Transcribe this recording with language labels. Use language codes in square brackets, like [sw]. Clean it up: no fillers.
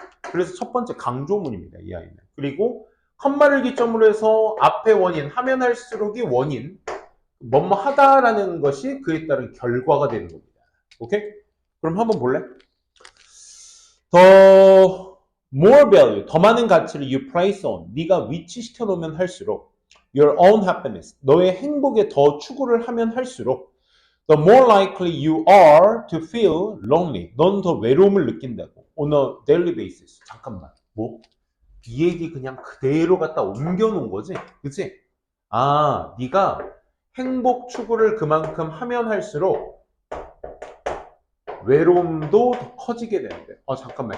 [ko] 그래서 첫 번째 강조문입니다. 이 아이는. 그리고 컴마를 기점으로 해서 앞에 원인, 하면 할수록이 원인, 뭐뭐 하다라는 것이 그에 따른 결과가 되는 겁니다. 오케이? 그럼 한번 볼래? 더 [en] more value, [ko] 더 많은 가치를 [en] you place on, [ko] 네가 위치시켜 놓으면 할수록 [en] your own happiness, [ko] 너의 행복에 더 추구를 하면 할수록 [en] The more likely you are to feel lonely. [ko] 넌 더 외로움을 느낀다고. [en] On a daily basis. [ko] 잠깐만. 뭐? 이 얘기 그냥 그대로 갖다 옮겨놓은 거지? 그치? 아, 네가 행복 추구를 그만큼 하면 할수록 외로움도 더 커지게 되는데. 잠깐만.